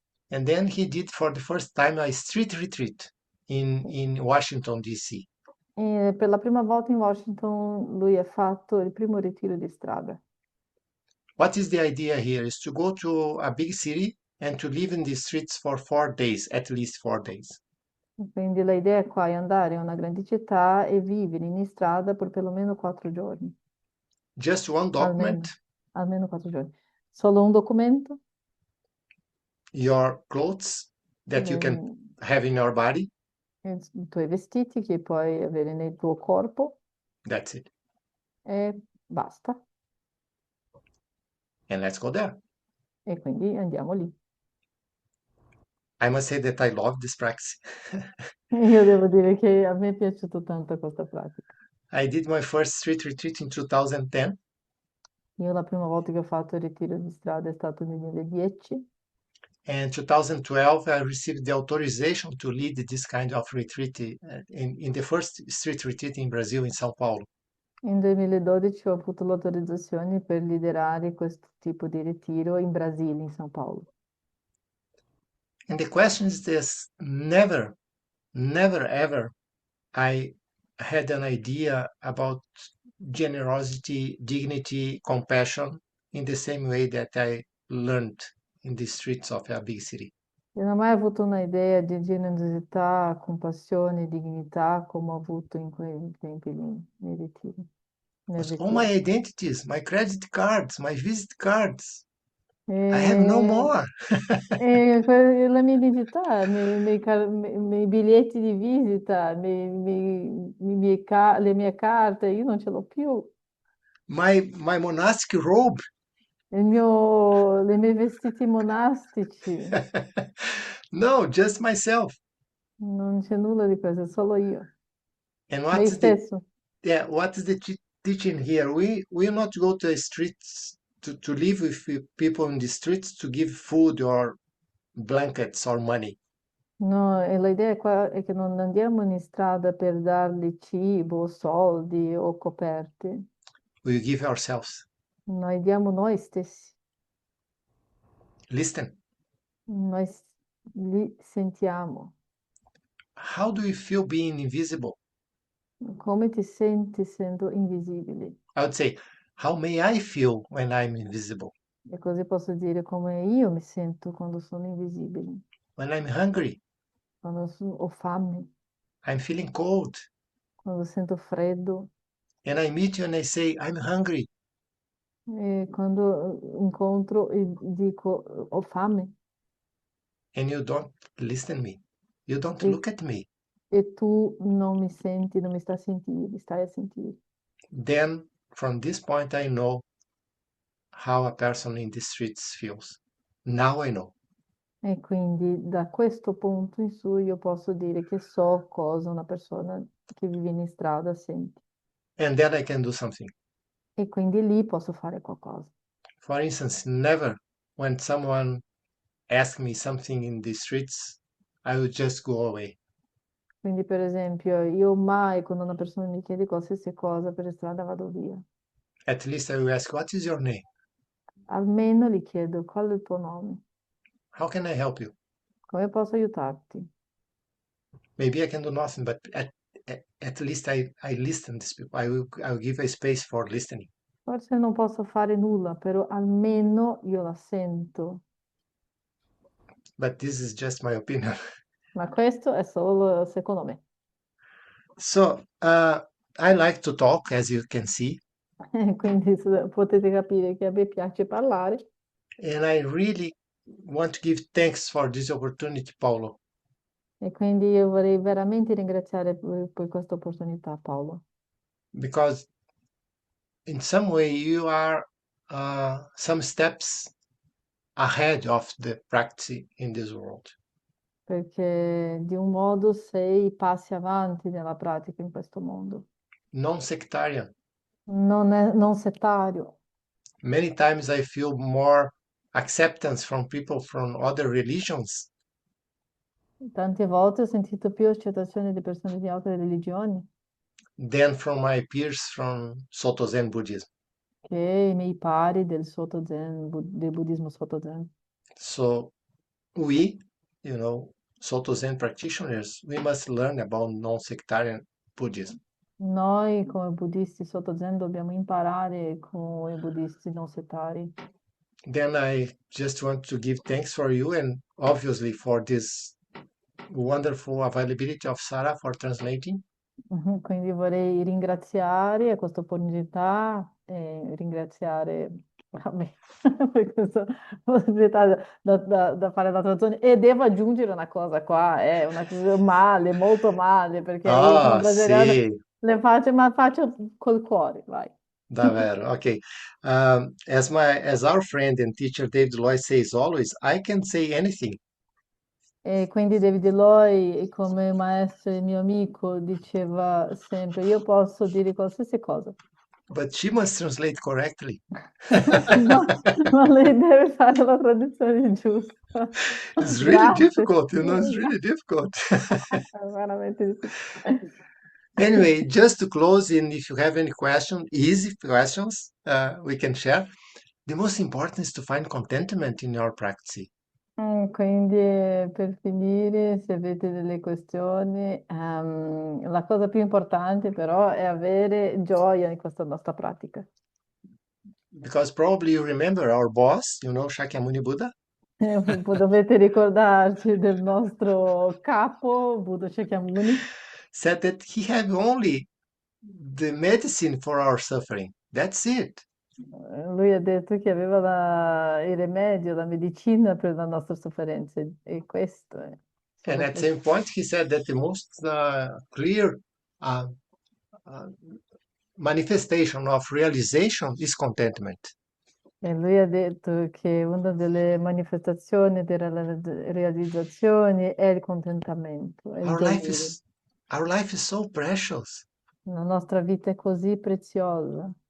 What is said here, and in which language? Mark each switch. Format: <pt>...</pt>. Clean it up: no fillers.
<en>And then he did for the first time a street retreat in Washington, D.C.</en> <it>E per la prima volta in Washington lui ha fatto il primo ritiro di strada.</it> <en>What is the idea here is to go to a big city and to live in the streets for 4 days, at least 4 days.</en> <it>Quindi l'idea qua è andare a una grande città e vivere in strada per perlomeno 4 giorni.</it> <en>Just one document,</en> <it>Almeno 4 giorni. Solo un documento,</it> <en>your clothes that you can have in your body.</en> <it>i tuoi vestiti che puoi avere nel tuo corpo</it> <en>That's it.</en> <it>e basta.</it> <en>And let's go there.</en> <it>E quindi andiamo lì.</it> <en>I must say that I love this practice.</en> <it>Io devo dire che a me è piaciuto tanto questa pratica.</it> <en>I did my first street retreat in 2010,</en> <it>Io la prima volta che ho fatto il ritiro di strada è stato nel 2010</it> <en>and 2012 I received the authorization to lead this kind of retreat in the first street retreat in Brazil, in São Paulo.</en> <it>e nel 2012 ho avuto l'autorizzazione per liderare questo tipo di ritiro in Brasile, in São Paulo.</it> <en>And the question is this: never, never ever I had an idea about generosity, dignity, compassion in the same way that I learned in the streets of a big city.</en> <it>Io non ho mai avuto un'idea di generosità, compassione, dignità come ho avuto in quei tempi lì, nei ritiri, nel</it> <en>Was all my</en> <it>ritiro.</it> <en>identities, my credit cards, my visit cards. I have no</en> <it>E,</it> <en>more.</en> <it>la mia identità, i miei biglietti di visita, le mie carte, io non ce l'ho più.</it> <en>My monastic robe.</en> <it>I miei vestiti monastici,</it> <en>No, just myself.</en> <it>non c'è nulla di questo, è solo io,</it> <en>And</en> <it>me</it> <en>what's the</en> <it>stesso.</it> <en>yeah, what is the teaching here? We will not go to the streets to live with people in the streets to give food or blankets or money.</en> <it>No, e l'idea qua è che non andiamo in strada per dargli cibo, soldi o coperti,</it> <en>We give ourselves.</en> <it>noi diamo noi stessi,</it> <en>Listen,</en> <it>noi li sentiamo.</it> <en>how do you feel being invisible?</en> <it>Come ti senti essendo invisibili?</it> <en>I would say, how may I feel when I'm invisible?</en> <it>E così posso dire come io mi sento quando sono invisibile,</it> <en>When I'm hungry,</en> <it>quando ho fame,</it> <en>I'm feeling cold.</en> <it>quando sento freddo,</it> <en>And I meet you and I say, I'm hungry.</en> <it>e quando incontro e dico ho fame</it> <en>And you don't listen me. You don't</en> <it>e,</it> <en>look at me.</en> <it>e tu non mi senti, non mi stai a sentire, mi stai a sentire.</it> <en>Then from this point, I know how a person in the streets feels. Now I know.</en> <it>E quindi da questo punto in su io posso dire che so cosa una persona che vive in strada sente.</it> <en>And then I can do something.</en> <it>E quindi lì posso fare qualcosa.</it> <en>For instance, never when someone asks me something in the streets, I would just go away.</en> <it>Quindi per esempio io mai quando una persona mi chiede qualsiasi cosa per strada vado via.</it> <en>At least I will ask, what is your name?</en> <it>Almeno gli chiedo qual è il tuo nome,</it> <en>How can I help you?</en> <it>come posso aiutarti.</it> <en>Maybe I can do nothing, but at least I listen to these people. I will give a space for listening.</en> <it>Forse non posso fare nulla, però almeno io la sento.</it> <en>But this is just my opinion.</en> <it>Ma questo è solo secondo me.</it> <en>So I like to talk, as you can see,</en> <it>Quindi potete capire che a me piace parlare.</it> <en>and I really want to give thanks for this opportunity, Paulo,</en> <it>E quindi io vorrei veramente ringraziare per questa opportunità, Paolo,</it> <en>because in some way you are some steps ahead of the practice in this world.</en> <it>perché di un modo sei passi avanti nella pratica in questo mondo.</it> <en>Non-sectarian.</en> <it>Non settario.</it> <en>Many times I feel more acceptance from people from other religions</en> <it>Tante volte ho sentito più accettazione di persone di altre religioni</it> <en>than from my peers from Soto Zen Buddhism.</en> <it>che i miei pari del Soto Zen, del buddismo Soto Zen.</it> <en>So we, Soto Zen practitioners, we must learn about non-sectarian Buddhism.</en> <it>Noi come buddisti Soto Zen dobbiamo imparare con i buddisti non settari.</it> <en>Then I just want to give thanks for you and obviously for this wonderful availability of Sarah for translating.</en> <it>Quindi vorrei ringraziare a questa opportunità e ringraziare a me per questa possibilità da fare la traduzione. E devo aggiungere una cosa qua, è una cosa male, molto male, perché io sono Ah, brasiliana, sì, le faccio, ma faccio col cuore, vai. davvero. Okay.</it> <en>As our friend and teacher David Lloyd says always, I can say anything.</en> <it>E quindi David Lloyd, come maestro e mio amico, diceva sempre, io posso dire qualsiasi cosa,</it> <en>but she must translate correctly.</en> <it>ma, ma lei deve fare la traduzione giusta.</it> <en>It's really</en> <it>Grazie.</it> <en>difficult, it's really difficult.</en> <it>È veramente difficile.</it> <en>Anyway, just to close, and if you have any question, easy questions, we can share. The most important is to find contentment in your practice.</en> <it>Quindi per finire, se avete delle questioni, la cosa più importante però è avere gioia in questa nostra pratica.</it> <en>Because probably you remember our boss, Shakyamuni Buddha.</en> <it>Dovete ricordarci del nostro capo, Buddha Shakyamuni.</it> <en>Said that he had only the medicine for our suffering. That's it.</en> <it>Lui ha detto che aveva il rimedio, la medicina per la nostra sofferenza e questo è</it> <en>And</en> <it>solo</it> <en>at the</en> <it>questo.</it> <en>same point, he said that the most clear uh, uh, manifestation of realization is contentment.</en> <it>E lui ha detto che una delle manifestazioni delle realizzazioni è il contentamento, è il</it> <en>Our life</en> <it>gioire.</it> <en>is our life is so precious</en> <it>La nostra vita è così preziosa</it>